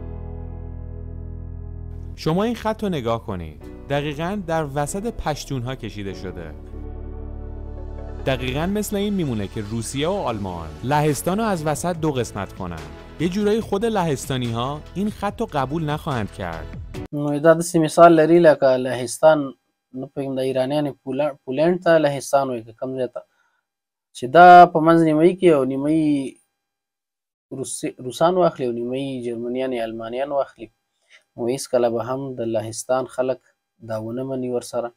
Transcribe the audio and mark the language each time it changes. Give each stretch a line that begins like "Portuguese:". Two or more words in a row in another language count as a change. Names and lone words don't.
Persian: شما این خط رو نگاه کنید، دقیقاً در وسط پشتونها کشیده شده. دقیقاً مثل این میمونه که روسیه و آلمان لهستان رو از وسط دو قسمت کنن. یه جورایی خود لهستانی ها این خط رو قبول نخواهند کرد.
Pashto: دا داسې مثال لري لکه لهستان نه پوهېږم د ایرانیانو پولینډ ته لهستان وایي که کوم ځای ته چې دا په منځ نیمایي کې او نیمایي روسان واخلي او نیمایي جرمنیان یا المانیان واخلي، نو هېڅکله به هم د لهستان خلک دا ونه مني ورسره.